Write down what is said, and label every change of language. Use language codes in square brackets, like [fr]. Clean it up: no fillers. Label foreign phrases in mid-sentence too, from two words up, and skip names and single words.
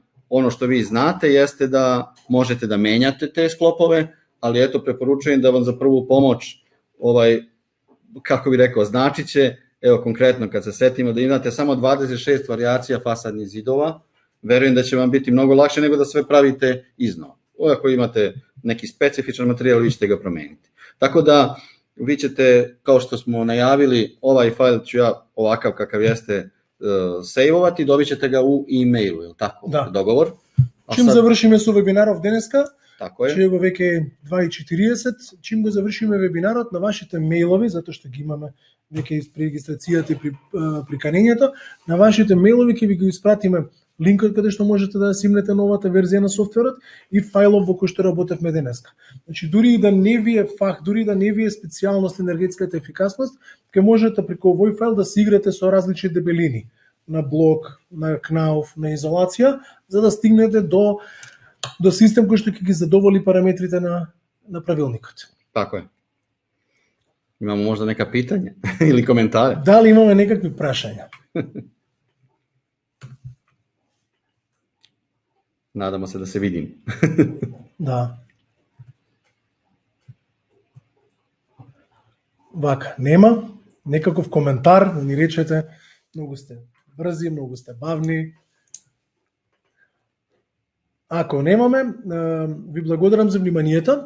[sr] Ono što vi znate jeste da možete da menjate te sklopove, ali eto preporučujem da vam za prvu pomoć kako bi rekao, značit će, evo konkretno kad se setimo da imate samo 26 varijacija fasadnih zidova, verujem da će vam biti mnogo lakše nego da sve pravite iznova. Ako imate neki specifičan materijal, vi ćete ga promeniti. Tako da vi ćete, kao što smo najavili, ovaj fajl ću ja ovakav kakav jeste sejvovati, dobit ćete ga u e-mailu, je li tako? Da. Dogovor? [mk] Čim завршиме со вебинаров денеска, [sr] Tako je. [mk] че го веќе 2:40, чим го завршиме вебинарот на вашите мејлови, затоа што ги имаме веќе при регистрацијата и при приканењето, на вашите мејлови ќе ви го испратиме линкот каде што можете да симнете новата верзија на софтверот и фајлов во кој што работевме денеска. Значи дури и да не ви е фах, дури да не ви е специјалност енергетската ефикасност, ќе можете преку овој фајл да се играте со различни дебелини на блок, на КНАУФ, на изолација, за да стигнете до систем кој што ќе ги задоволи параметрите на правилникот. [sr] Tako je. Imamo možda neka pitanja ili komentare? [mk] Дали имаме некакви прашања? [sr] Nadamo se da se vidim. [mk] Да. Вака, нема некаков коментар, да ни речете Многу сте брзи, многу сте бавни. Ако немаме, ви благодарам за вниманието.